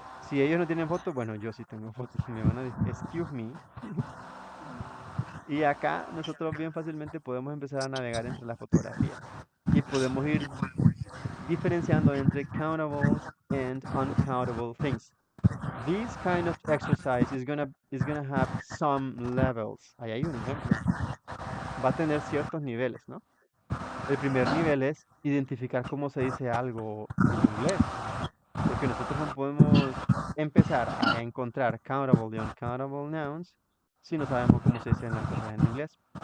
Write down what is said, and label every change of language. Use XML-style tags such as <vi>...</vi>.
<es>Si ellos no tienen fotos, bueno, yo sí tengo fotos. Me van a decir,</es> <en>excuse me.</en> <es>Y acá nosotros bien fácilmente podemos empezar a navegar entre las fotografías y podemos ir diferenciando entre countables and uncountable things.</es> <en>This kind of exercise is gonna have some levels.</en> <es>Ahí hay un ejemplo. Va a tener ciertos niveles, ¿no? El primer nivel es identificar cómo se dice algo en inglés, porque nosotros no podemos empezar a encontrar countable y uncountable nouns si no sabemos cómo se dicen las cosas en inglés.</es>